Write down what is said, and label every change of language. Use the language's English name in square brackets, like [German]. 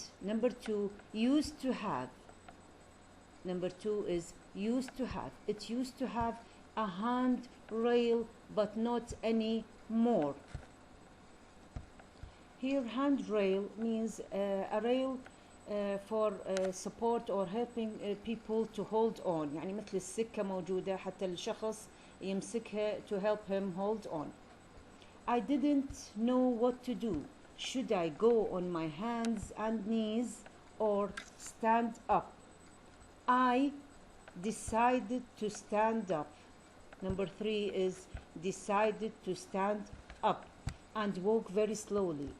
[English] Number two, used to have. Number two is used to have. It used to have a handrail, but not anymore. Here handrail means a rail for support or helping people to hold on. [Arabic] يعني مثل السكة موجودة حتى الشخص يمسكها [English] to help him hold on. I didn't know what to do. Should I go on my hands and knees or stand up? I decided to stand up. Number three is decided to stand up and walk very slowly.